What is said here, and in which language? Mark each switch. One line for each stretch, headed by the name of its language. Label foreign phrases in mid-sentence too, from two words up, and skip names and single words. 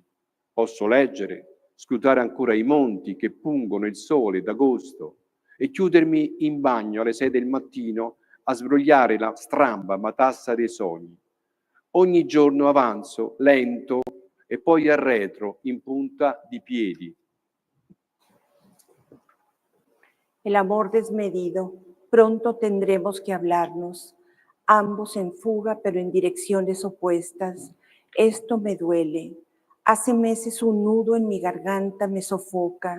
Italian: Posso leggere, scrutare ancora i monti che pungono il sole d'agosto e chiudermi in bagno alle 6 del mattino a sbrogliare la stramba matassa dei sogni. Ogni giorno avanzo, lento, e poi arretro in punta di piedi.
Spanish: El amor desmedido, pronto tendremos que hablarnos, ambos en fuga pero en direcciones opuestas. Esto me duele. Hace meses un nudo en mi garganta me sofoca.